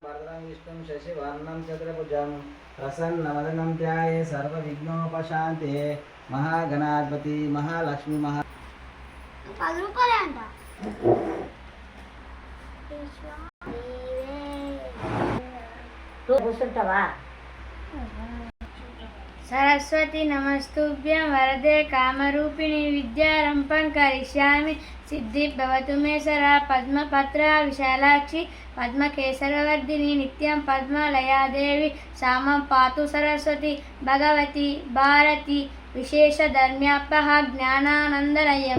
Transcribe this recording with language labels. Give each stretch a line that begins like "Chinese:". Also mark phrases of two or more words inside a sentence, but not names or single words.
Sanskrit: वरदं विष्णुं शशिवर्णं चतुर्भुजं प्रसन्नवदनं ध्याये सर्वविघ्नोपशान्ते महागणाधिपति महालक्ष्मी महा
Telugu: 10 రూపాయలే అంట. కూర్చుంటావా?
Sanskrit: सरस्वती नमस्तुभ्यं वरदे कामरूपिणी विद्यारम्भं करिष्यामि सिद्धि भवतु मे सदा पद्मपत्रा विशालाक्षि पद्मकेसरवर्धिनी नित्यं पद्मलया देवी सामं पातु सरस्वती भगवती भारती विशेषधर्म्यापः ज्ञानानन्दमयं